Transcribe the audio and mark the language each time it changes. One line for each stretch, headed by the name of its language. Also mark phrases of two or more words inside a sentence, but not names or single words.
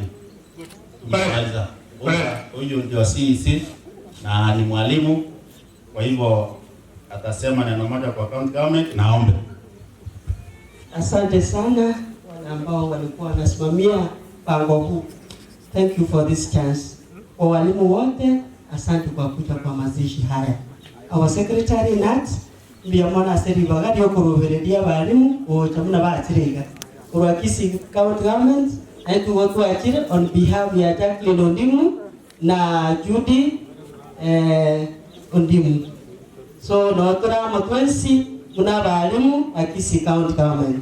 Swahili: Tumemaliza. Huyo ndio CEC na ni mwalimu, kwa hivyo atasema neno moja kwa county government. Naombe. Asante sana wale ambao walikuwa wanasimamia pango huu.
English: Thank you for this chance.
Swahili: Kwa walimu wote, asante kwa kuja kwa mazishi haya.
English: Our secretary
Gusii: Nat Biamona aseri bagadi okurubereria balimu ochamuna bakiriga.
Swahili: Kwa Kisii County Government aitu watu akire
English: on behalf
Swahili: ya Jacqueline Ondimu na Judy Ondimu.
Gusii: So notora matwensi muna balimu a Kisii County Government.